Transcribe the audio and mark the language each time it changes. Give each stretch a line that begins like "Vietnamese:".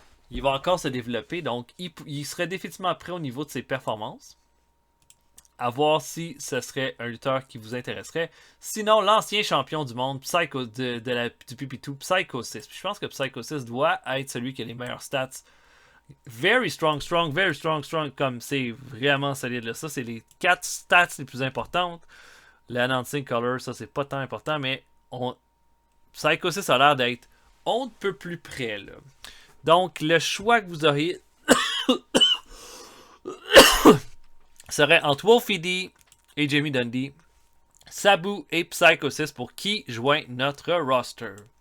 French: Il va encore se développer, donc il serait définitivement prêt au niveau de ses performances. À voir si ce serait un lutteur qui vous intéresserait. Sinon, l'ancien champion du monde, Psycho du PP2, Psycho 6. Je pense que Psycho 6 doit être celui qui a les meilleures stats.
English: Very strong, very strong.
French: Comme c'est vraiment solide. Là. Ça, c'est les 4 stats les plus importantes. L'announcing color, ça, c'est pas tant important, mais Psycho 6 a l'air d'être on ne peut plus près. Là. Donc, le choix que vous auriez serait entre Wolfie D et Jamie Dundee, Sabu et Psycho 6 pour qui joint notre roster.